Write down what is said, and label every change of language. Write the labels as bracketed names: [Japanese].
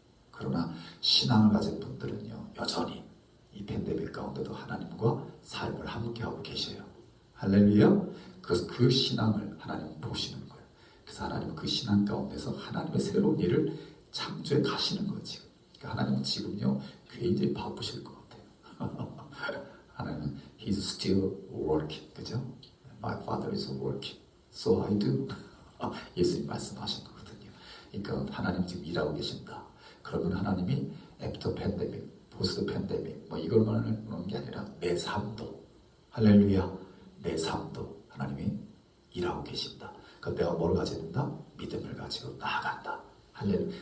[Korean] 그러나 신앙을 가진 분들은요, 여전히 이 팬데믹 가운데도 하나님과 삶을 함께하고 계셔요. 할렐루야. 그래서 그 신앙을 하나님은 보시는 거예요. 그래서 하나님은 그 신앙 가운데서 하나님의 새로운 일을 창조해 가시는 거지. 그러니까 하나님은 지금요 굉장히 바쁘실 것 같아요. [English] 하나님은 He's still working, 그죠? My Father is working, so I do. [Korean] 예수님 말씀하신 거거든요. 그러니까 하나님 지금 일하고 계신다. 그러면 하나님이 애프터 팬데믹, 포스트 팬데믹 뭐 이걸 말하는 게 아니라 내 삶도, 할렐루야, 내 삶도 하나님이 일하고 계신다. 그러니까 내가 뭘 가져야 된다? 믿음을 가지고 나아간다. 할렐루야.